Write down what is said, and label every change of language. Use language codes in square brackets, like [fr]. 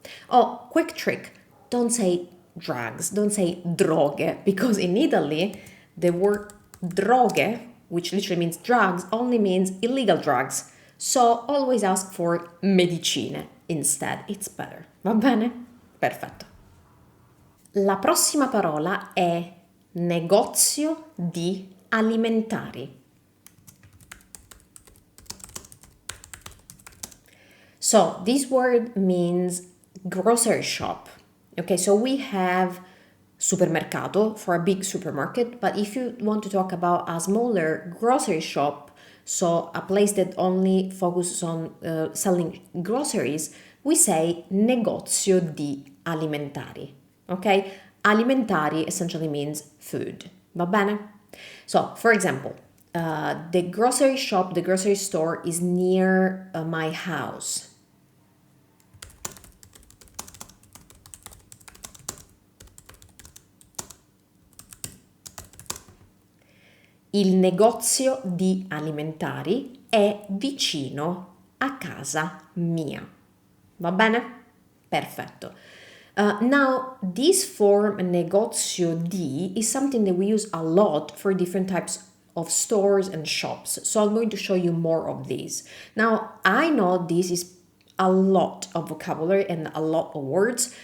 [en] Oh, quick trick. Don't say drugs, don't say droghe, because in Italy, the word droghe, which literally means drugs, only means illegal drugs. So always ask for medicine instead. It's better. [it] Va bene? Perfetto. La prossima parola è negozio di alimentari. [en] So this word means grocery shop. Okay, so we have supermercato for a big supermarket, but if you want to talk about a smaller grocery shop, so a place that only focuses on selling groceries, we say negozio di alimentari. Okay, alimentari essentially means food. [it] Va bene? [en] So, for example, the grocery shop, the grocery store is near my house. [it] Il negozio di alimentari è vicino a casa mia. Va bene? Perfetto. [en] Now, this form negozio di is something that we use a lot for different types of stores and shops. So I'm going to show you more of these. Now, I know this is a lot of vocabulary and a lot of words.